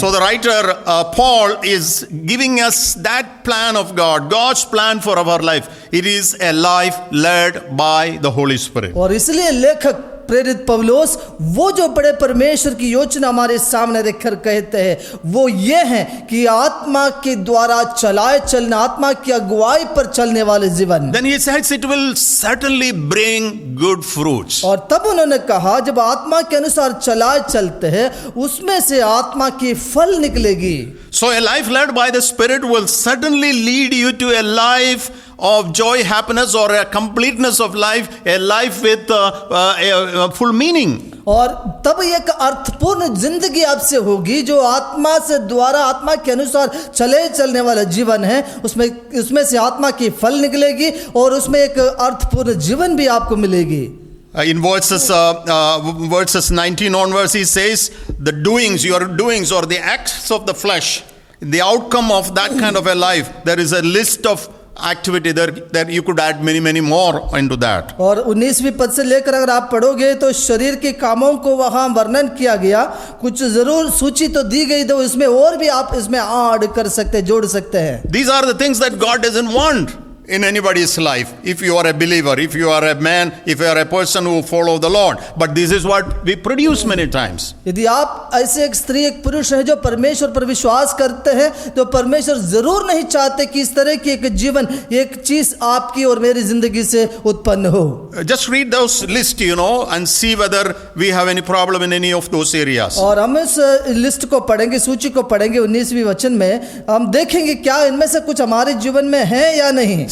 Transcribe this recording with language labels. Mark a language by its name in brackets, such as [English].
[English] So the writer Paul is giving us that plan of God, God's plan for our life. It is a life led by the Holy Spirit. [Hindi] और इसलिए लेखक प्रेरित पौलुस वो जो बड़े परमेश्वर की योजना हमारे सामने रखकर कहते हैं, वो ये है कि आत्मा के द्वारा चलाए चलना, आत्मा की अगुवाई पर चलने वाले जीवन. [English] Then he says it will certainly bring good fruits. [Hindi] और तब उन्होंने कहा जब आत्मा के अनुसार चलाए चलते हैं, उसमें से आत्मा की फल निकलेगी. [English] So a life led by the Spirit will certainly lead you to a life of joy, happiness, or a completeness of life, a life with a full meaning. [Hindi] और तब एक अर्थपूर्ण जिंदगी आपसे होगी जो आत्मा से द्वारा आत्मा के अनुसार चलने वाला जीवन है, उसमें से आत्मा की फल निकलेगी और उसमें एक अर्थपूर्ण जीवन भी आपको मिलेगी. [English] In verses 19 onwards, he says, the doings, your doings, or the acts of the flesh, the outcome of that kind of a life, there is a list of activity that you could add many more into that. [Hindi] और 19वीं पद से लेकर अगर आप पढ़ोगे तो शरीर के कामों को वहां वर्णन किया गया, कुछ जरूर सूची तो दी गई, तो इसमें और भी आप इसमें ऐड कर सकते, जोड़ सकते हैं. [English] These are the things that God doesn't want in anybody's life. If you are a believer, if you are a man, if you are a person who follow the Lord, but this is what we produce many times. [Hindi] यदि आप ऐसे एक स्त्री एक पुरुष है जो परमेश्वर पर विश्वास करते हैं, तो परमेश्वर जरूर नहीं चाहते कि इस तरह की एक जीवन, एक चीज आपकी और मेरी जिंदगी से उत्पन्न हो. [English] Just read those list, and see whether we have any problem in any of those areas. [Hindi] और हम इस लिस्ट को पढ़ेंगे, सूची को पढ़ेंगे 19वीं वचन में, हम देखेंगे क्या इनमें से कुछ हमारे जीवन में है या नहीं.